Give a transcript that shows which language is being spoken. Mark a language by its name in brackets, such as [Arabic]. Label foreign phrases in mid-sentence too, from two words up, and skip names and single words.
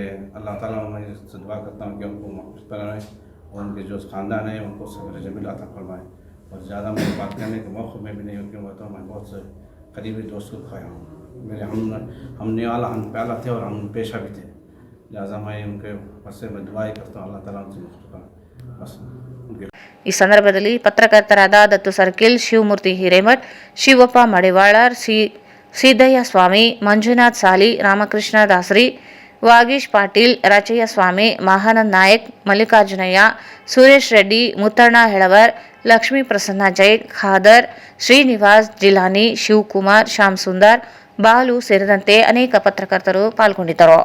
[Hindi] अल्लाह ताला मैं दुआ करता हूँ कि उनको महफूज बनाए और उनके जो ख़ानदान है उनको सब्र जमील अता फरमाए। और ज़्यादा मुझे बात करने के मौक़े में भी नहीं क्यों होता हूँ, मैं बहुत से करीबी दोस्त को खाया हूँ। मेरे हम निवाला हम प्याला थे और हम पेशा भी थे, लिहाजा मैं उनके पास मैं दुआ ही करता हूँ अल्लाह ताला उनसे महफूज बनाए। [Kannada] ಈ ಸಂದರ್ಭದಲ್ಲಿ ಪತ್ರಕರ್ತರಾದ ದತ್ತು ಸರ್ಕಿಲ್, ಶಿವಮೂರ್ತಿ ಹಿರೇಮಠ್, ಶಿವಪ್ಪ ಮಡಿವಾಳರ್, ಸಿದ್ದಯ್ಯ ಸ್ವಾಮಿ, ಮಂಜುನಾಥ್ ಸಾಲಿ, ರಾಮಕೃಷ್ಣ ದಾಸರಿ, ವಾಗೀಶ್ ಪಾಟೀಲ್, ರಚಯ್ಯ ಸ್ವಾಮಿ, ಮಹಾನಂದ್ ನಾಯಕ್, ಮಲ್ಲಿಕಾರ್ಜುನಯ್ಯ, ಸುರೇಶ್ ರೆಡ್ಡಿ, ಮುತ್ತಣ್ಣ ಹೆಳವರ್, ಲಕ್ಷ್ಮೀ ಪ್ರಸನ್ನ ಜೈನ್, ಖಾದರ್, ಶ್ರೀನಿವಾಸ್ ಜಿಲಾನಿ, ಶಿವಕುಮಾರ್, ಶ್ಯಾಮ್ ಸುಂದರ್, ಬಾಲು ಸೇರಿದಂತೆ ಅನೇಕ ಪತ್ರಕರ್ತರು ಪಾಲ್ಗೊಂಡಿದ್ದರು.